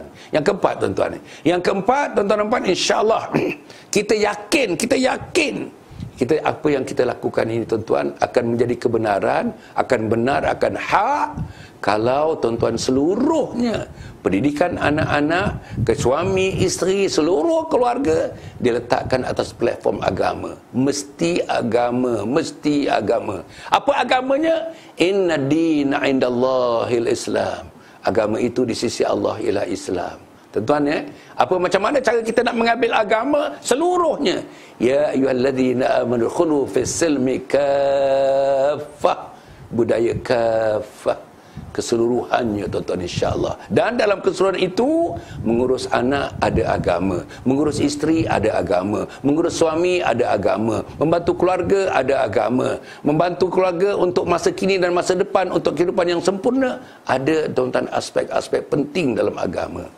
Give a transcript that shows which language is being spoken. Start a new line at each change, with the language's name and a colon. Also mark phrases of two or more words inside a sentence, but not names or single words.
Malay: Yang keempat tuan-tuan, tuan-tuan, insya-Allah kita yakin apa yang kita lakukan ini tuan-tuan akan menjadi kebenaran, akan benar, akan hak kalau tuan-tuan seluruhnya pendidikan anak-anak, ke suami, isteri, seluruh keluarga diletakkan atas platform agama. Mesti agama. Apa agamanya?
Arabic: إن الدين عند الله الإسلام.
Malay: Agama itu di sisi Allah ialah Islam. Tuan-tuan, ya, macam mana cara kita nak mengambil agama seluruhnya?
Arabic: يا أيها الذين آمنوا خلوا في السلم كافة, budaya kaffah,
Malay: keseluruhannya tuan-tuan, insya-Allah. Dan dalam keseluruhan itu, mengurus anak ada agama, mengurus isteri ada agama, mengurus suami ada agama, membantu keluarga ada agama, membantu keluarga untuk masa kini dan masa depan, untuk kehidupan yang sempurna ada tuan-tuan aspek-aspek penting dalam agama.